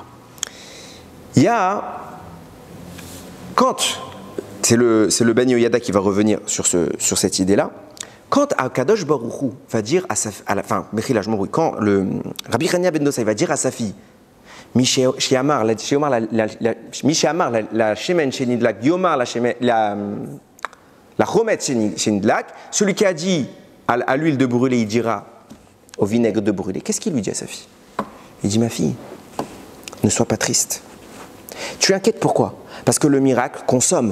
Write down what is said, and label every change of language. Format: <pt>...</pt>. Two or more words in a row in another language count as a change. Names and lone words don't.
<fr>Il y a, quand, c'est le Ben Yehoyada qui va revenir sur cette idée-là, quand</fr> <he>הקדוש ברוך הוא</he> <fr>va dire à la fin, quand le Rabbi Hanina ben Dosa va dire à sa fille,</fr> <he>מי שאמר לשמן שנדלק, יאמר לחומץ שנדלק,</he> <fr>celui qui a dit à l'huile de brûler, il dira au vinaigre de brûler. Qu'est-ce qu'il lui dit à sa fille? Il dit, ma fille, ne sois pas triste. Tu es inquiète pourquoi? Parce que le miracle consomme.</fr>